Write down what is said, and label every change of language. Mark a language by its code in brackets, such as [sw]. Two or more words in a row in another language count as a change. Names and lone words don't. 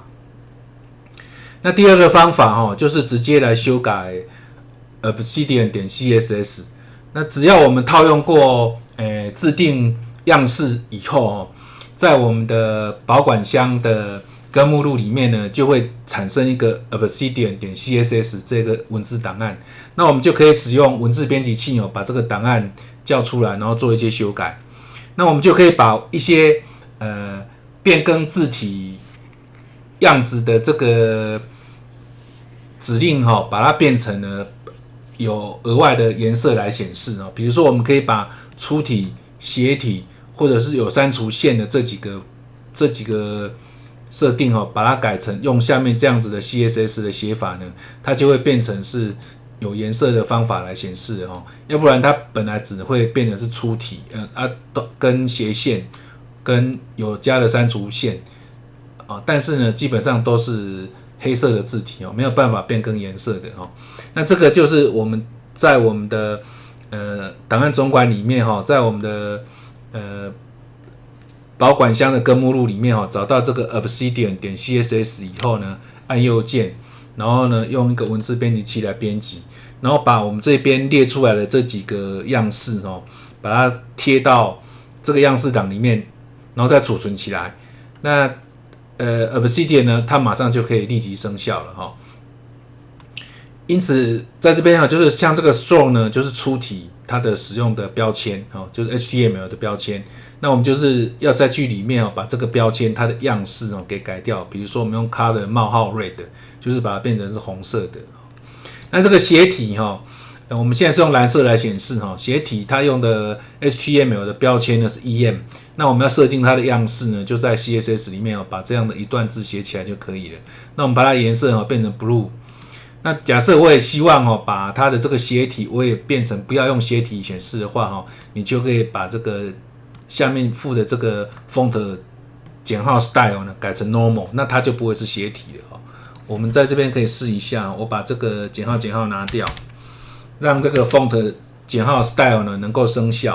[zh] 那第二個方法就是直接來修改 Obsidian.css。那只要我們套用過自定樣式以後在我們的保管箱的根目錄裡面呢，就會產生一個 Obsidian.css 這個文字檔案。那我們就可以使用文字編輯器把這個檔案叫出來，然後做一些修改。那我們就可以把一些變更字體樣子的這個指令把它變成了有額外的顏色來顯示比如說我們可以把粗體、斜體或者是有刪除線的這幾個設定把它改成用下面這樣子的 CSS 的寫法呢，它就會變成是有顏色的方法來顯示要不然它本來只会变成是粗體跟斜線跟有加的刪除線但是呢基本上都是黑色的字体沒有辦法变更顏色的那這個就是我們在我們的檔案總管裡面在我們的保管箱的根目錄裡面找到這個 Obsidian.css 以後呢，按右鍵，然後呢用一個文字編輯器來編輯，然後把我們這邊列出來的這幾個樣式把它貼到這個樣式檔裡面，然後再儲存起來。那 Obsidian 呢，它馬上就可以立即生效了因此在這邊就是像這個 strong 呢，就是粗體它的使用的標籤就是 HTML 的標籤。那我們就是要再去裡面把這個標籤它的樣式給改掉，比如說我們用 color 冒號 red， 就是把它变成是紅色的。那這個斜體我們現在是用藍色来顯示斜體它用的 HTML 的標籤呢是 EM。那我们要設定它的樣式呢，就在 CSS 裡面把這樣的一段字寫起來就可以了。那我們把它顏色變成 blue。那假設我也希望把它的這個斜體我也變成不要用斜體顯示的話你就可以把這個下面附的這個 font 減號 style 呢改成 normal， 那它就不會是斜體了我們在這邊可以試一下，我把這個減號拿掉，讓這個 font 減號 style 呢能夠生效。